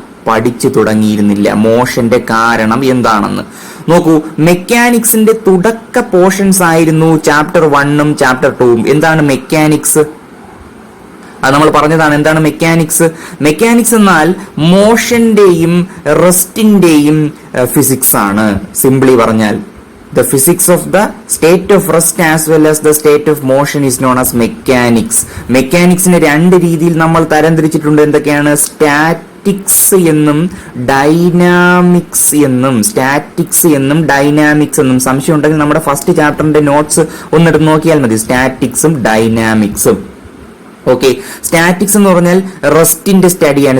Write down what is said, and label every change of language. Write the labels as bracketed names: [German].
[Malayalam] പഠിച്ചു തുടങ്ങിയിരുന്നില്ല. മോഷന്റെ കാരണം എന്താണെന്ന് നോക്കൂ. മെക്കാനിക്സിന്റെ തുടക്ക പോർഷൻസ് ആയിരുന്നു ചാപ്റ്റർ 1ഉം ചാപ്റ്റർ 2ഉം. എന്താണ് മെക്കാനിക്സ്? അത് നമ്മൾ പറഞ്ഞതാണ്. എന്താണ് മെക്കാനിക്സ്? മെക്കാനിക്സ് എന്നാൽ മോഷന്റെയും റെസ്റ്റിന്റെയും ഫിസിക്സ് ആണ്. [English] simply [Malayalam] പറഞ്ഞാൽ [English] the physics of the state of rest as well as the state of motion is known as mechanics. [Malayalam] മെക്കാനിക്സിനെ രണ്ട് രീതിയിൽ നമ്മൾ തരംതിരിച്ചിട്ടുണ്ട്. എന്തൊക്കെയാണ്? സ്റ്റാറ്റിക്സ് എന്നും ഡൈനാമിക്സ് എന്നും. സ്റ്റാറ്റിക്സ് എന്നും ഡൈനാമിക്സ് എന്നും. സംശയം ഉണ്ടെങ്കിൽ നമ്മുടെ ഫസ്റ്റ് ചാപ്റ്ററിന്റെ നോട്ട്സ് ഒന്നെടുത്ത് നോക്കിയാൽ മതി. സ്റ്റാറ്റിക്സും ഡൈനാമിക്സും. ഓക്കെ, സ്റ്റാറ്റിക്സ് എന്ന് പറഞ്ഞാൽ റെസ്റ്റിന്റെ സ്റ്റഡിയാണ്.